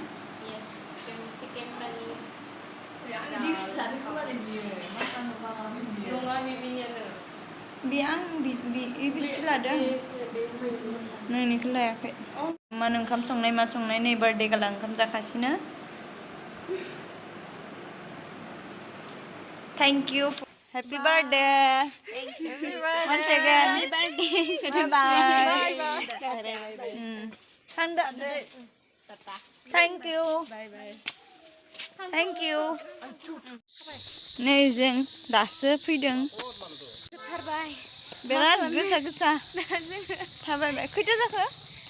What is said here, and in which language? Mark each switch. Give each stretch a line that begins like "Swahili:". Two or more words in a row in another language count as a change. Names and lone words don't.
Bodo: चिकेन पनिर बे आं बिसि लादों नोंनिखौ लायाखै मान ओंखाम संनाय मा संनाय नै बार्थडे गाला ओंखाम जाखासिनो
English: thank you Happy birthday. Thank you. Once again. Happy birthday. Bye bye. Thank you. Bye bye. Thank you.
Bodo: नै जों दासो फैदों बिराद गोसा थाबायबाय खैथा जाखो